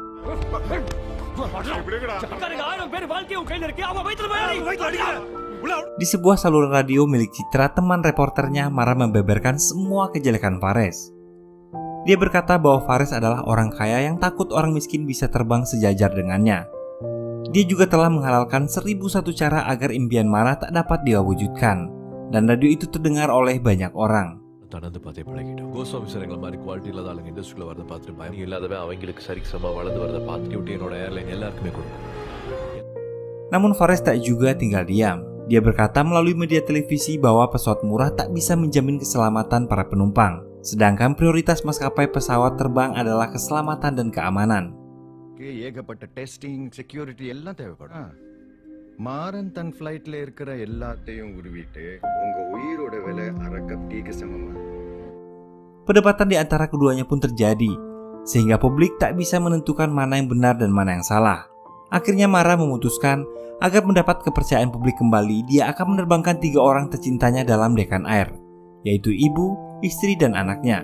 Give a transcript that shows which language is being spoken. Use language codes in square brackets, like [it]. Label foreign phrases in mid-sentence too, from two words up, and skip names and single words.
[id] Di sebuah saluran radio milik Citra, teman reporternya Mara membeberkan semua kejelekan Fares. Dia berkata bahwa Fares adalah orang kaya yang takut orang miskin bisa terbang sejajar dengannya. Dia juga telah menghalalkan 1001 cara agar impian Mara tak dapat dia wujudkan, dan radio itu terdengar oleh banyak orang. [ta] தொடர்ந்து பார்த்தே பழகிட்டோம். கோஸ்வாமி சார் எங்களை மாதிரி குவாலிட்டி இல்லாத ஆளுங்க இண்டஸ்ட்ரியில் வரதை பார்த்துட்டு பயம் இல்லாதவே அவங்களுக்கு சரிக்கு சம வளர்ந்து வரதை பார்த்துட்டு விட்டு என்னோட ஏர்லைன் எல்லாருக்குமே கொடுக்கும். [id] Namun Fares tak juga tinggal diam. Dia berkata melalui media televisi bahwa pesawat murah tak bisa menjamin keselamatan para penumpang, sedangkan prioritas maskapai pesawat terbang adalah keselamatan dan keamanan. [ta] ஏகப்பட்ட [en] testing security [ta] எல்லாம் தேவைப்படும். மாறன் தன் ஃப்ளைட்ல இருக்கிற எல்லாத்தையும் உருவிட்டு உங்க உயிரோட விலை அரை [en] cup teaக்கு [ta] சமமா. [id] Perdebatan di antara keduanya pun terjadi, sehingga publik tak bisa menentukan mana yang benar dan mana yang salah. Akhirnya Mara memutuskan agar mendapat kepercayaan publik kembali, dia akan menerbangkan 3 orang tercintanya dalam Deccan Air, yaitu ibu, istri, dan anaknya.